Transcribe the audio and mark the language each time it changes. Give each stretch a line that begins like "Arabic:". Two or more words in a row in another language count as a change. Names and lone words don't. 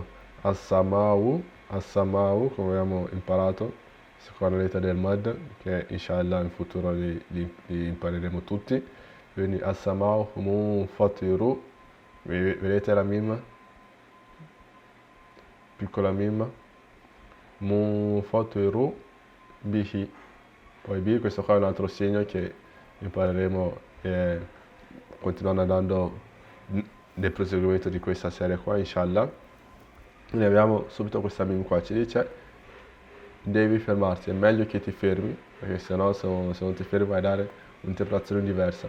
Italian: As-samau, come abbiamo imparato, seconda lettera del Mad, che
Arabic: إن شاء الله
Italian: in futuro li impareremo tutti. Quindi
Arabic: السماء منفطر,
Italian: vedete la mimma, piccola mimma,
Arabic: منفطر به.
Italian: Poi B, questo qua è un altro segno che impareremo continuando andando nel proseguimento di questa serie qua,
Arabic: إن شاء الله.
Italian: Quindi abbiamo subito questa meme qua, ci dice devi fermarti, è meglio che ti fermi, perché sennò se non ti fermi vai a dare un'interpretazione diversa.